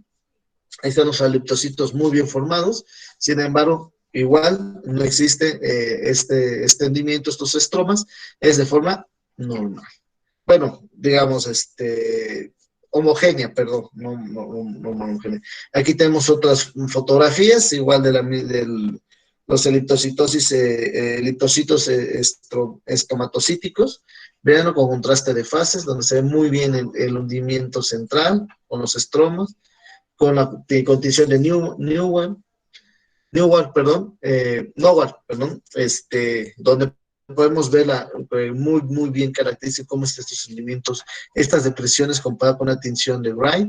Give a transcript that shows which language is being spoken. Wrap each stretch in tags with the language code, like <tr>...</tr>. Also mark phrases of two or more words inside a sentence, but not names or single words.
<es>Ahí están los eliptocitos muy bien formados, sin embargo, igual no existe este extendimiento, estos estromas, es de forma normal. Bueno, digamos, homogénea, perdón, no homogénea. Aquí tenemos otras fotografías, igual de los eliptocitosis, eliptocitos estomatocíticos. Vean con contraste de fases, donde se ve muy bien el hundimiento central con los estromas, con la condición de Nowhere, perdón, donde podemos ver muy bien característico cómo están estos hundimientos, estas depresiones comparadas con la tinción de Wright.</es>